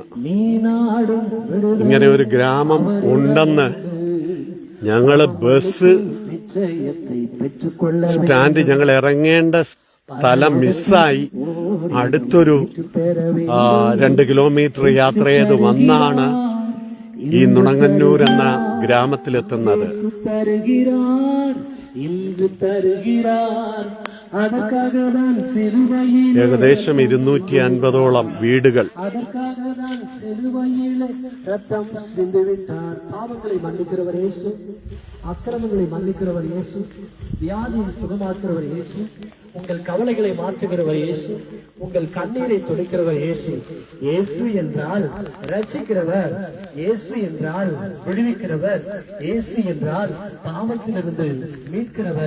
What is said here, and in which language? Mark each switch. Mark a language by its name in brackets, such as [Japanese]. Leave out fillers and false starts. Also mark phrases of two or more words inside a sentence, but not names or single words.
[Malayalam] ഇങ്ങനെ ഒരു ഗ്രാമം ഉണ്ടെന്ന് ഞങ്ങള് [English] bus stand, [Malayalam] ഞങ്ങൾ ഇറങ്ങേണ്ട സ്ഥലം മിസ്സായി അടുത്തൊരു 2 കിലോമീറ്റർ യാത്ര ചെയ്ത് വന്നാണ് ഈ നുണങ്ങന്നൂർ എന്ന ഗ്രാമത്തിലെത്തുന്നത്. ഏകദേശം 250ഓളം വീടുകൾ. [Tamil] அக்கிரமங்களை மன்னிக்கிறவர் இயேசு, வியாதியை சுகமாக்குறவர் இயேசு, உங்கள் கவலைகளை மாற்றுகிறவர் இயேசு, உங்கள் கண்ணீரை துடைக்கிறவர் இயேசு. இயேசு என்றால் ரட்சிக்கிறவர், இயேசு என்றால் விடுவிக்கிறவர், இயேசு என்றால் பாவத்திலிருந்து மீட்கிறவர்.